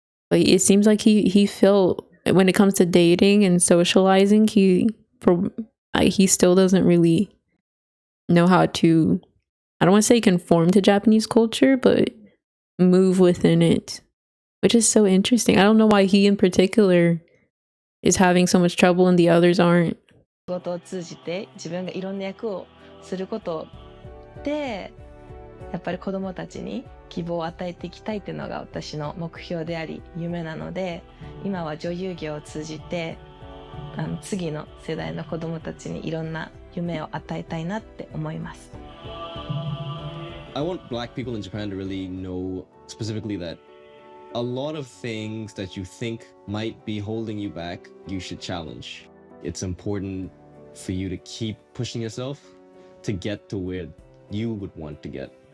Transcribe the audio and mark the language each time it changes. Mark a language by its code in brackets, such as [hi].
[en] But it seems like he felt, when it comes to dating and socializing, he still doesn't really know how to, I don't want to say conform to Japanese culture, but move within it, which is so interesting. I don't know why he in particular is having so much trouble and the others aren't. [ja] 仕事を通じて自分がいろんな役をすることで、やっぱり子どもたちに希望を与えていきたいっていうのが私の目標であり夢なので、今は女優業を通じて次の世代の子どもたちにいろんな夢を与えたいなって思います。 [en] I want Black people in Japan to really know specifically that a lot of things that you think might be holding you back, you should challenge. It's important for you to keep pushing yourself to get to where you would want to get.